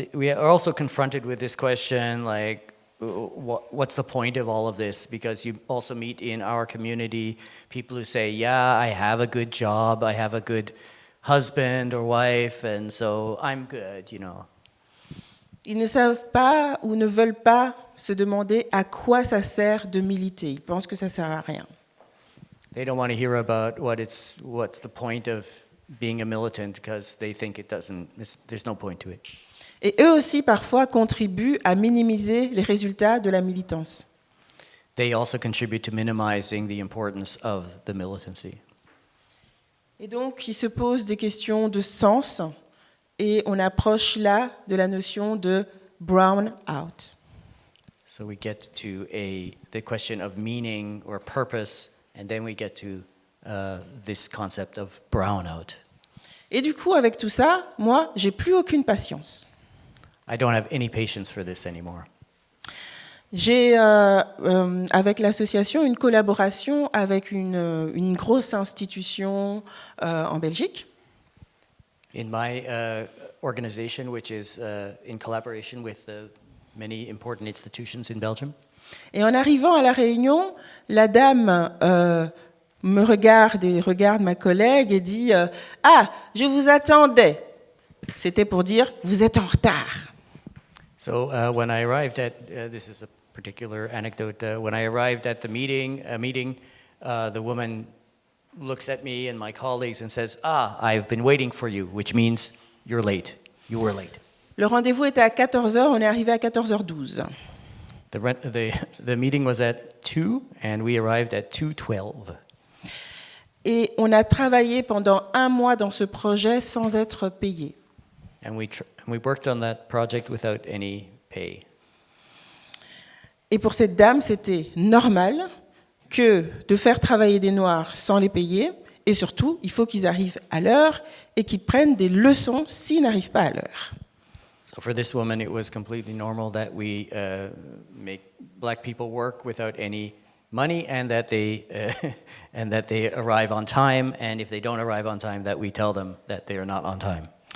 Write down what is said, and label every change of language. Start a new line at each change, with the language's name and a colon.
English: We are also confronted with this question, like, what's the point of all of this? Because you also meet in our community people who say, "Yeah, I have a good job, I have a good husband or wife, and so I'm good," you know.
French: Ils ne savent pas ou ne veulent pas se demander à quoi ça sert de militer. Ils pensent que ça sert à rien.
English: They don't want to hear about what's the point of being a militant, because they think there's no point to it.
French: Et eux aussi, parfois, contribuent à minimiser les résultats de la militance.
English: They also contribute to minimizing the importance of the militancy.
French: Et donc, ils se posent des questions de sens, et on approche là de la notion de brown out.
English: So we get to the question of meaning or purpose, and then we get to this concept of brownout.
French: Et du coup, avec tout ça, moi, j'ai plus aucune patience.
English: I don't have any patience for this anymore.
French: J'ai, avec l'association, une collaboration avec une grosse institution en Belgique.
English: In my organization, which is in collaboration with many important institutions in Belgium.
French: Et en arrivant à la réunion, la dame me regarde et regarde ma collègue et dit « Ah, je vous attendais !» C'était pour dire « Vous êtes en retard !»
English: So when I arrived at, this is a particular anecdote, when I arrived at the meeting, the woman looks at me and my colleagues and says, "Ah, I've been waiting for you," which means you're late. You were late.
French: Le rendez-vous était à 14h, on est arrivé à 14h12.
English: The meeting was at 2 and we arrived at 2:12.
French: Et on a travaillé pendant 1 mois dans ce projet sans être payé.
English: And we worked on that project without any pay.
French: Et pour cette dame, c'était normal que de faire travailler des Noirs sans les payer. Et surtout, il faut qu'ils arrivent à l'heure et qu'ils prennent des leçons s'ils n'arrivent pas à l'heure.
English: So for this woman, it was completely normal that we make black people work without any money, and that they arrive on time. And if they don't arrive on time, that we tell them that they are not on time.